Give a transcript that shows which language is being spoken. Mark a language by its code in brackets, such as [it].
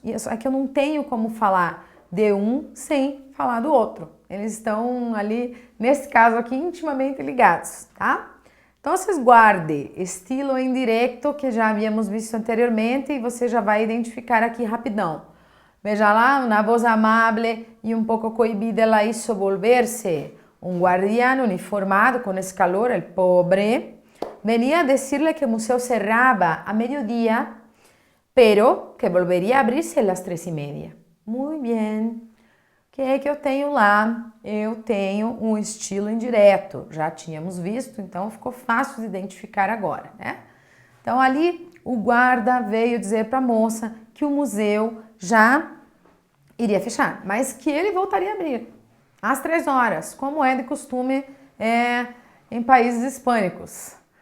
[pt] E aqui eu não tenho como falar de um sem falar do outro. Eles estão ali, nesse caso aqui, intimamente ligados, tá? Então, vocês guardem estilo indireto, que já havíamos visto anteriormente, e você já vai identificar aqui rapidão. Veja lá, [es] una voz amable e un poco cohibida la hizo volverse. Un guardián uniformado con ese calor, el pobre, venía a decirle que el museo cerraba a mediodía, pero que [pt] volveria a abrir-se às 3:30. Muito bem. O que é que eu tenho lá? Eu tenho um estilo indireto. Já tínhamos visto, então ficou fácil de identificar agora, né? Então ali o guarda veio dizer para a moça que o museu já iria fechar, mas que ele voltaria a abrir às 3 horas, como é de costume em países hispânicos.